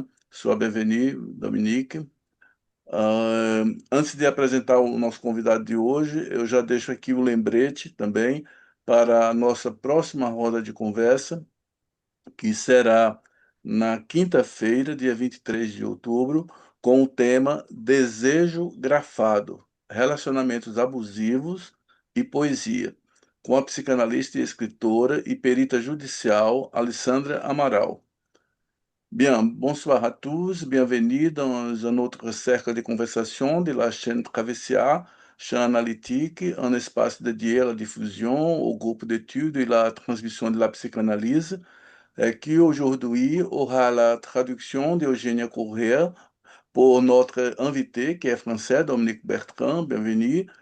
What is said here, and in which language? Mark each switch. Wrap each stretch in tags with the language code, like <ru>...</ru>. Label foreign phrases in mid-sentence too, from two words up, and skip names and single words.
<pt>Sua bienvenue, Dominique. Antes de apresentar o nosso convidado de hoje, eu já deixo aqui o lembrete também para a nossa próxima roda de conversa, que será na quinta-feira, dia 23 de outubro, com o tema Desejo Grafado, Relacionamentos Abusivos e Poesia, com a psicanalista e escritora e perita judicial Alessandra Amaral.</pt> <fr>Bien, bonsoir à tous, bienvenue dans un autre cercle de conversation de la chaîne Travessia, chaîne analytique, un espace dédié à la diffusion, au groupe d'études et la transmission de la psychanalyse, qui aujourd'hui aura la traduction d'Eugénia Correa pour notre invité qui est français, Dominique Bertrand, bienvenue.</fr>